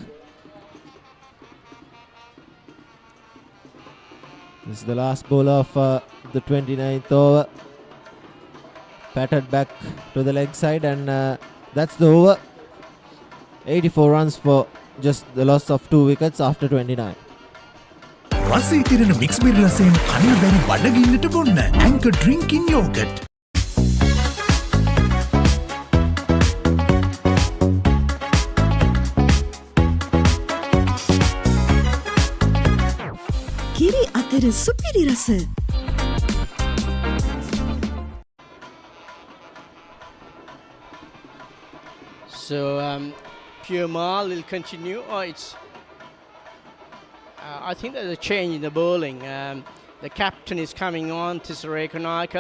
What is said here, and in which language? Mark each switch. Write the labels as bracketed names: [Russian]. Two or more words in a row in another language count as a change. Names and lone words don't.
[English] This is the last ball of the 29th over. Patted back to the leg side, and that's the over. 84 runs for just the loss of 2 wickets after 29. [Sinhala] රසී තිරෙන මික්ස් බෙරි රසයෙන් කන්න බැරි බඩගින්නට බොන්න Anchor drinking yogurt. කිරි අතර සුපිරි රස. [English] So Piermal will continue. I think there's a change in the bowling. The captain is coming on, Tisare Kanaka.